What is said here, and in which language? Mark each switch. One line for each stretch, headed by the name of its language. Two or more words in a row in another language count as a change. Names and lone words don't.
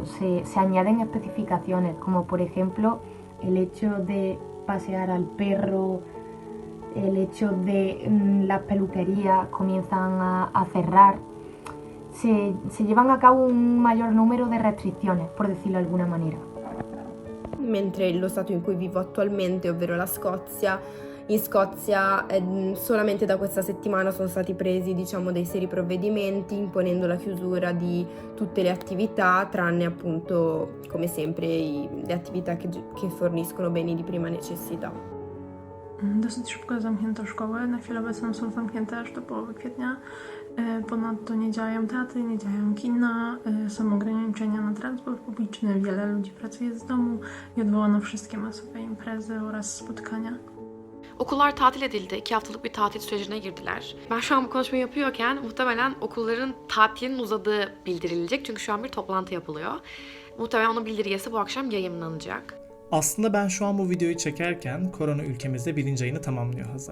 Spanish: Se añaden especificaciones, como por ejemplo el hecho de pasear al perro, el hecho de las peluquerías comienzan a cerrar. Se llevan a cabo un mayor número de restricciones, por decirlo de alguna manera.
Italian: Mentre lo stato in cui vivo attualmente, ovvero la Scozia, in Scozia solamente da questa settimana sono stati presi dei seri provvedimenti imponendo la chiusura di tutte le attività, tranne appunto come sempre le attività che forniscono beni di prima necessità.
Polish: Dosyć szybko zamknięto szkoły, na chwilę obecną są zamknięte aż do połowy kwietnia. Ponadto nie działają teatry, nie działają kina, są ograniczenia na transport publiczny, wiele ludzi pracuje z domu i odwołano wszystkie masowe imprezy oraz spotkania.
Turkish: Okullar tatil edildi. 2 haftalık bir tatil sürecine girdiler. Ben şu an bu konuşmayı yapıyorken muhtemelen okulların tatilinin uzadığı bildirilecek. Çünkü şu an bir toplantı yapılıyor. Muhtemelen onun bildirgesi bu akşam yayınlanacak. Aslında ben şu an bu videoyu çekerken korona ülkemizde 1. ayını tamamlıyor Hazal.